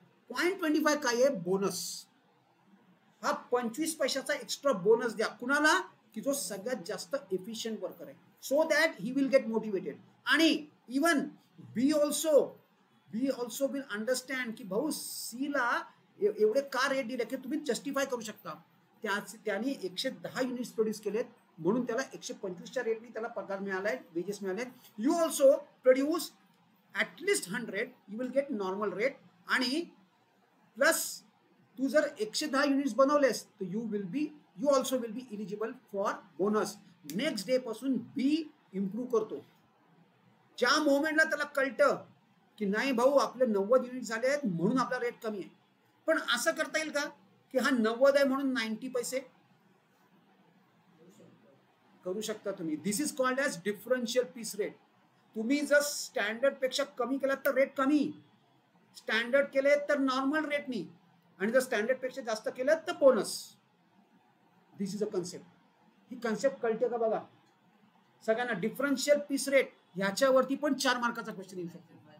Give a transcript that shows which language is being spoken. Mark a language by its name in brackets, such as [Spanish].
[Marathi] 0.25 काय आहे, बोनस. हा 25 पैशाचा एक्स्ट्रा बोनस द्या कुणाला, की जो सगळ्यात जास्त एफिशियंट वर्कर आहे, [English] So that he will get motivated. [Marathi] आणि [English] even B also will understand [Marathi] की भाऊ सी ला एवढे का रेट दिले, की तुम्ही जस्टिफाय करू शकता. त्याने 110 युनिट्स प्रोड्यूस केलेत म्हणून त्याला 125च्या रेटनी त्याला पगार मिळालाय, वेजेस मिळाले. [English] You also produce at least 100, you will get normal rate. [Marathi] आणि प्लस तू जर 110 युनिट्स बनवलेस तर [English] You also will be eligible for bonus. [Marathi] Next day पासून बी इम्प्रूव्ह करतो. ज्या मोमेंटला त्याला कळतं की नाही भाऊ आपले 90 युनिट झाले आहेत म्हणून आपला रेट कमी आहे, पण असं करता येईल का की हा 90 आहे म्हणून 90 पैसे करू शकता तुम्ही. [English] This is called as differential piece rate. [Marathi] तुम्ही जर स्टँडर्ड पेक्षा कमी केलात तर रेट कमी, स्टँडर्ड केले तर नॉर्मल रेटनी, आणि जर स्टँडर्ड पेक्षा जास्त केलं तर bonus. [English] This is a concept. [Marathi] He concept कळते का बघा सगळ्यांना. डिफरन्शियल पीस रेट ह्याच्यावरती पण 4 मार्काचा क्वेश्चन येऊ शकतो.